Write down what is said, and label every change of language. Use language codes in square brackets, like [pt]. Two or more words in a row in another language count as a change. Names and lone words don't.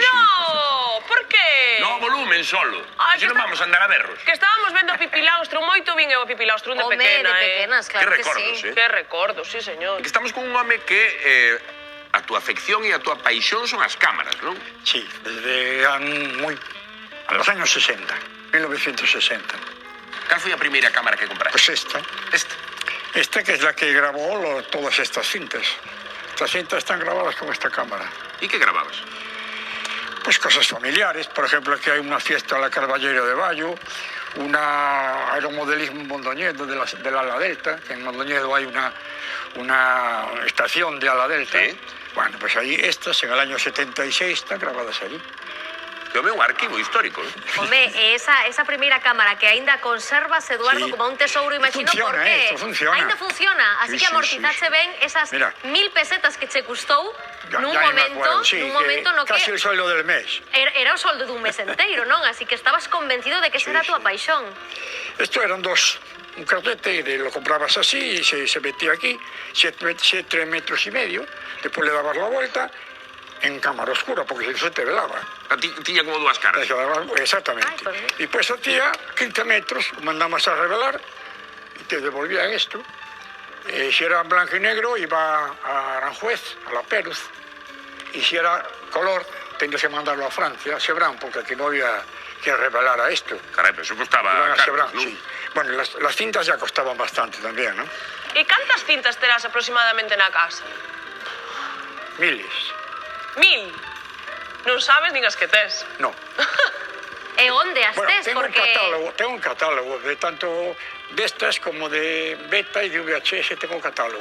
[es] No, por qué? No, volumen solo. Ay, [gl] Se non vamos a andar a berros. Que estábamos vendo a Pipi Laustrum, moito vin eu a Pipi Laustrum de Home, pequena, de pequenas, claro Que que recordos, sí. Que recordo, sí, señor. Que estamos con un home que a túa afección e a túa paixón son as cámaras, non? [es] sí, desde a los años 60, 1960. [gl] Cal foi a primeira cámara que compraste? [es] Pues esta que es la que grabó todas estas cintas. Estas cintas están grabadas con esta cámara. [gl] E que grababas? [es] Pues cosas familiares, por ejemplo, aquí hay una fiesta a la Carballero de Bayo, una aeromodelismo en Mondoñedo de la Ala Delta, que en Mondoñedo hay una estación de Ala Delta. Sí. Bueno, pues ahí estas, en el año 76, están grabadas allí. [gl] Que é un arquivo histórico, ¿eh? Home, esa primeira cámara que aínda conservas, Eduardo, [es] Sí. [gl] como un tesouro, imagino, [es] Funciona, porque esto funciona. [gl] aínda funciona, así [es] Sí, [gl] que [es] sí, [gl] amortizache [es] sí. [gl] ben esas [es] Mira. [gl] 1000 pesetas que che custou nun [es] Ya me acuerdo, sí, [gl] momento no que [es] casi el sueldo del mes. [gl] era o soldo dun mes enteiro, non? Así que estabas convencido de que esa era a túa paixón. [es] Esto eran un carrete, lo comprabas así y se metía aquí, 7 metros y medio, después le dabas la vuelta en cámara oscura, porque si no se te velaba. [gl] Tiña como dúas caras. [es] Exactamente. Ay, pues sí. Y pues hacía 15 metros, mandamos a revelar y te devolvían esto. Si era en blanco y negro, iba a Aranjuez, a La Péruz. y si era color, tenías que mandarlo a Francia, a Sebran, porque aquí no había quien revelara esto. [gl] Carai, pero eso costaba [es] Iban a [gl] caro, [es] Sebran, [gl] non? [es] sí. Bueno, las cintas ya costaban bastante también, ¿no? [gl] E cantas cintas terás aproximadamente na casa? [es] Miles. [gl] 1000? Non sabes nin as que tes. [es] No. [gl] E onde as [es] Bueno, [gl] tes? Porque... [es] tengo un catálogo de tanto de estas como de beta y de VHS, tengo un catálogo.